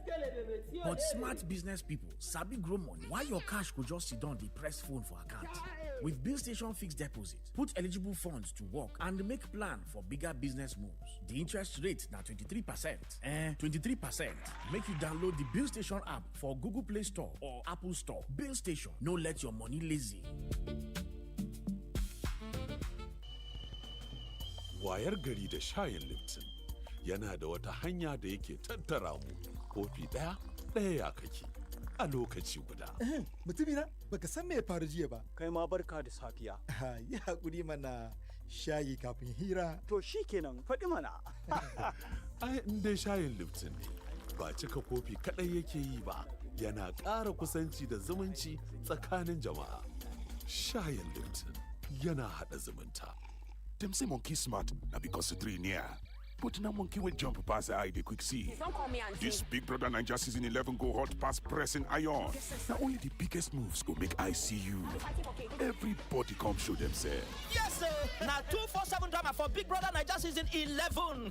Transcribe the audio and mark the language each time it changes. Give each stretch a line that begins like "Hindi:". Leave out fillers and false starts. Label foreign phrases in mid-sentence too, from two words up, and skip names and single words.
Nigerian Pidgin: But smart business people sabi grow money. Why your cash could just sit down, they press phone for account? With Bill Station Fixed Deposit, put eligible funds to work and make plan for bigger business moves. The interest rate now 23%. 23%. Make you download the Bill Station app for Google Play Store or Apple Store. Bill Station, no let your money lazy.
Hausa: Wayar gari da shayin Lipton yana da wata hanya da yake tattara mu kofi ɗaya ya kake a lokaci guda. Mutumina baka san me ya faru jiya ba. Kai ma barka da safiya. Yi hakuri mana shayi kafin hira. To shi kenan faɗi mana. Ai in dai shayin Lipton ne ba cika kofi kaɗai yake yi ba, yana ƙara kusanci da zumunci tsakanin jama'a. Shayin Lipton yana haɗa zumunta.
Nigerian Pidgin: Them say monkey smart, now because the tree near. But now monkey will jump past the eye, they quick see. This Big Brother Naija season 11 go hot past pressing iron. Now only the biggest moves go make I see you. Everybody come show themselves. Yes, sir. Now 247 drama for Big Brother Naija season 11.